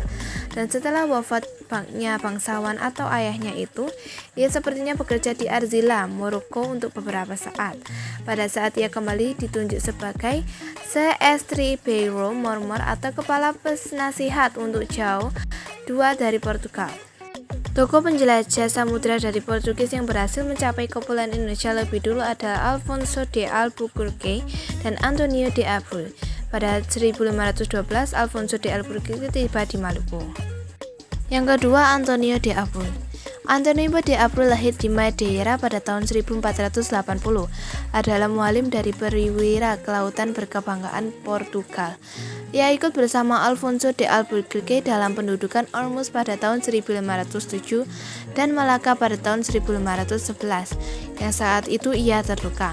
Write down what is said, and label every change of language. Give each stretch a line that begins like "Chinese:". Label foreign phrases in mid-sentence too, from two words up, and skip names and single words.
Indonesian: Dan setelah wafatnya bangsawan atau ayahnya itu, ia sepertinya bekerja di Argila, Maroko untuk beberapa saat. Pada saat ia kembali ditunjuk sebagai Seestri-beiro Mormor atau kepala penasihat untuk Jawa II dari Portugal. Tokoh penjelajah samudra dari Portugis yang berhasil mencapai kepulauan Indonesia lebih dulu adalah Alfonso de Albuquerque dan Antonio de Abreu. Pada 1512, Alfonso de Albuquerque tiba di Maluku. Yang kedua, Antonio de Abreu. Antonio de Abreu lahir di Madeira pada tahun 1480, adalah mualim dari perwira kelautan berkebanggaan Portugal. Ia ikut bersama Alfonso de Albuquerque dalam pendudukan Ormuz pada tahun 1507 dan Malaka pada tahun 1511, yang saat itu ia terluka.